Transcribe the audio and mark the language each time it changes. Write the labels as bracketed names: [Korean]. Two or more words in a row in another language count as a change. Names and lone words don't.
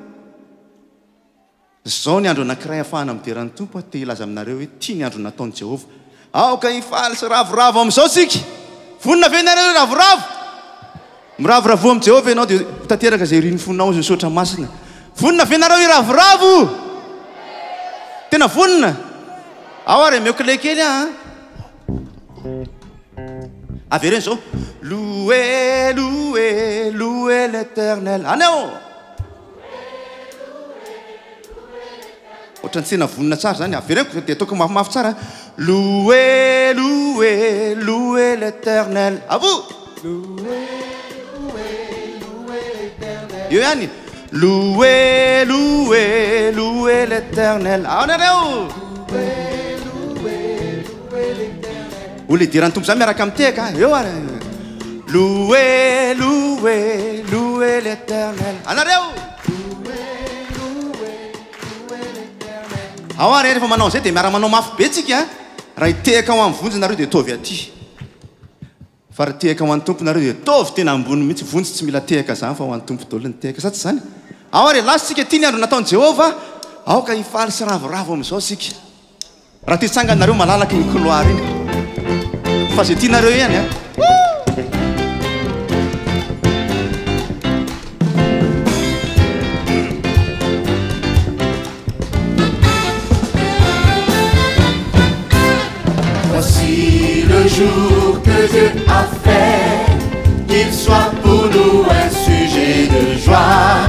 [Malagasy] zao ny andro anankiray ahafahana mideran'ny tompo te hilaza aminareo hoe tia ny andro nataon'i Jehova aoka hifaly sy ravoravo amin'izao sika vonina venareo ravoravo miravoravo amin'i Jehova ianao dia tanteraka izay riny fonao zay sotra masina vonina venareo iravoravo tena vonina ao ary meo clé kely avy reny zao [French] louez louez louez l'Éternel [Malagasy] anao ohatrany tsena vonina tsara zany avy reny dia ataoko mafimafy tsara [French] louez louez louez l'Éternel [Malagasy] avo io ihany [French] louez louez louez l'Éternel [Malagasy] ao nareo olona idiran'ny tompo zany miaraka miteka eo ary [French] louez louez louez l'Éternel [Malagasy] anareo ao ary rehefa manao zay dia miara manao mafy be tsika raha hitehaka ao amin'ny vonjy nareo dia tovy aty fa raha tehaka ho an'ny tompo nareo dia tovy tena ambony mihitsy vonjy tsy mila tehaka zany fa ho an'ny tompo daholo ny tehaka sa tsy zany ao ary lasitsika tia ny andro nataon'i Jehova aoka hifaly sy ravoravo amin'izao sika raha ty tsanganareo malalaka ny couloir iny fa zay tianareo ihany [French] Voici le jour que Dieu a fait, qu'il soit pour nous un sujet de joie.